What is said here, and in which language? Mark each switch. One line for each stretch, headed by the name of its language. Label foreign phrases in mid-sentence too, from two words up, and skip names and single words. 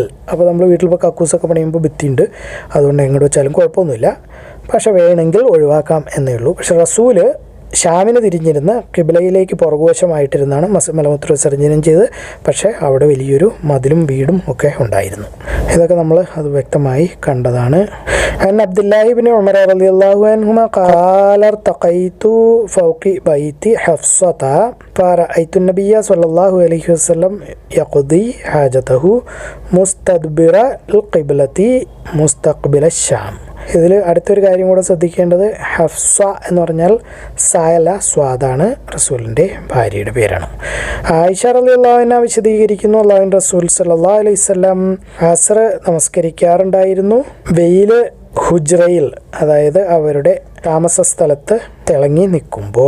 Malayalam: അപ്പോൾ നമ്മൾ വീട്ടിൽ ഇപ്പോൾ കക്കൂസൊക്കെ പണിയുമ്പോൾ ഭിത്തിയുണ്ട്, അതുകൊണ്ട് എങ്ങോട്ട് വെച്ചാലും കുഴപ്പമൊന്നുമില്ല. പക്ഷെ വേണമെങ്കിൽ ഒഴിവാക്കാം എന്നേ ഉള്ളൂ. പക്ഷെ റസൂല് ഷാമിന് തിരിഞ്ഞിരുന്ന് ഖിബലയിലേക്ക് പുറകുവശമായിട്ടിരുന്നാണ് മലമൂത്ര വിസർജനം ചെയ്ത്. പക്ഷേ അവിടെ വലിയൊരു മതിലും വീടും ഒക്കെ ഉണ്ടായിരുന്നു. ഇതൊക്കെ നമ്മൾ അത് വ്യക്തമായി കണ്ടതാണ്.
Arabic: عن عبد الله بن عمر رضي الله عنهما قال ارتقيت فوق بيت حفصة فرأيت النبي صلى الله عليه وسلم يقضي حاجته مستدبر القبلة مستقبل الشام
Malayalam: ഇതിൽ അടുത്തൊരു കാര്യം കൂടെ ശ്രദ്ധിക്കേണ്ടത്, ഹഫ്സ എന്ന് പറഞ്ഞാൽ സായല സ്വാദാണ്, റസൂലിൻ്റെ ഭാര്യയുടെ പേരാണ്. ആയിഷ
Arabic: رضي الله عنها
Malayalam: വിശദീകരിക്കുന്നു, അല്ലാഹുവിൻ്റെ റസൂൽ
Arabic: صلى الله عليه وسلم
Malayalam: അസ്ർ നമസ്കരിക്കാറുണ്ടായിരുന്നു. വെയിൽ ഹുജ്റയിൽ, അതായത് അവരുടെ താമസ സ്ഥലത്ത് തിളങ്ങി നിൽക്കുമ്പോൾ.